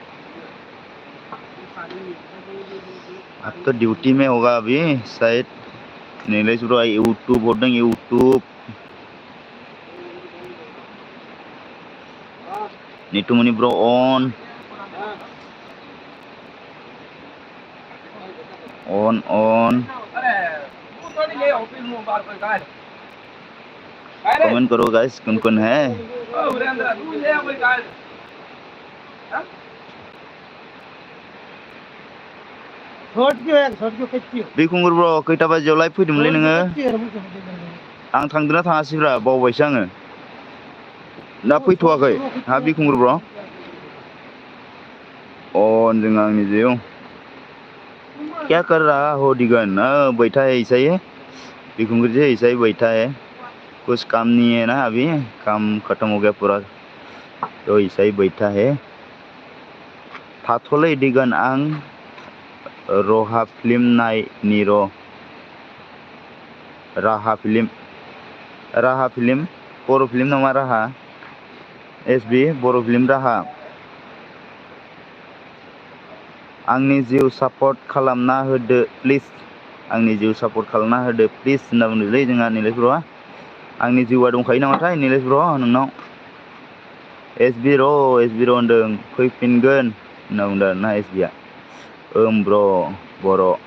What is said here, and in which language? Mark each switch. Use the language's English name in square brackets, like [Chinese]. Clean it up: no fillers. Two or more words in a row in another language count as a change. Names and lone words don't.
[Hindi] आप तो ड्यूटी में होगा अभी शायद नीलेश ब्रो यूट्यूब होता है यूट्यूब नितुमनि ब्रो ऑन कमेंट करो गाइस कौन है [Bodo] बिखुंगुर ब्र खैथा बाजियाव लाइभ फैदोंमोनलै नोङो आं थांदोंना थाङासैब्रा बावबायसो आङो दा फैथ'वाखै हा बिखुंगुर ब्र जों आंनि जिउ [Hindi] क्या कर रहा हो दिगन बैठा है ऐसा ही बिखुंगुर जी ऐसा ही बैठा है कुछ काम नहीं है ना अभी काम खत्म हो गया पूरा तो ऐसा ही बैठा है [Bodo] थाथ'लै दिगन आं राहा फिल्म नायनि राहा फिल्म बर' फिल्म नामा राहा एसबि बर' फिल्म राहा आंनि जिउ सापर्ट खालामना होदो प्लिज आंनि जिउ सापर्ट खालामना होदो प्लिज होनना बुंदोंलै जोंहा निलेश ब्र'आ आंनि जिउआ दंखायो नामाथाय निलेश ब्र' नोंनाव एसबि र' होनदों फैफिनगोन होनना बुंदों आरोना एसबिआ ब्र बर'